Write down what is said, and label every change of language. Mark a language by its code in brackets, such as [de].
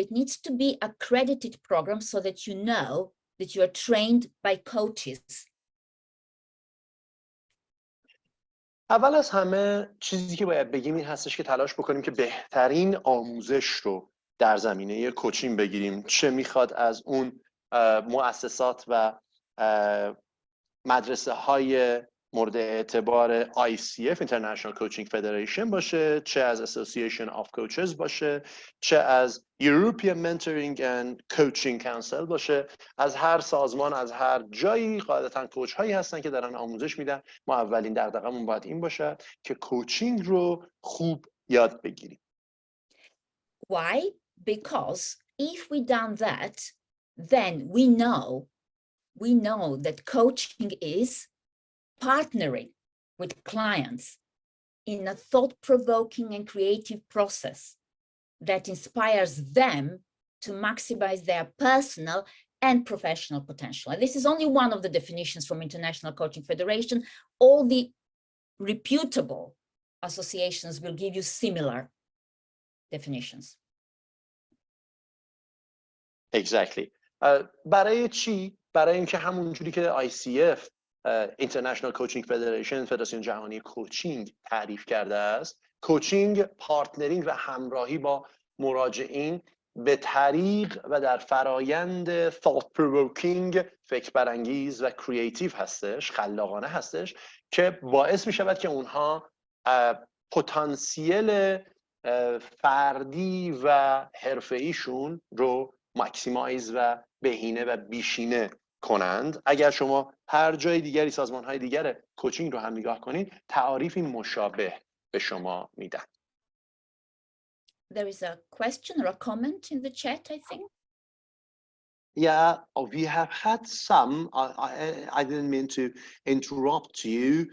[en] It needs to be accredited program so that you know that you are trained by coaches. [fa] اول از همه چیزی که باید بگیم این هستش که تلاش بکنیم که بهترین آموزش رو در زمینه کوچینگ بگیریم. چه میخواد از اون مؤسسات و مدرسه های مورد اعتبار ICF International Coaching Federation باشه، چه از Association of Coaches باشه، چه از European Mentoring and Coaching Council باشه، از هر سازمان، از هر جایی قاعدتاً کوچ هایی هستن که دارن آموزش میدن. ما اولین دغدغه‌مون باید این باشه که کوچینگ رو خوب یاد بگیریم. [en] Why? Because if we done that, then we know that coaching is partnering with clients in a thought-provoking and creative process that inspires them to maximize their personal and professional potential. And this is only one of the definitions from International Coaching Federation. All the reputable associations will give you similar definitions. Exactly. [fa] برای چی؟ برای اینکه همونجوری که ICF International Coaching Federation فدراسیون جهانی کوچینگ تعریف کرده است، کوچینگ پارتنرینگ و همراهی با مراجعین به طریق و در فرایند [en] thought provoking، [fa] فکر برانگیز و کریتیو هستش، خلاقانه هستش که باعث می شود که اونها پتانسیل فردی و حرفه‌ایشون رو ماکسیمایز و بهینه و بیشینه کنند. اگر شما هر جای دیگری سازمان‌های دیگر کوچینگ رو هم نگاه کنید، تعاریفی مشابه به شما میدن. [en] There is a question or a comment in the chat, I think. Yeah, we have had some. I didn't mean to interrupt you.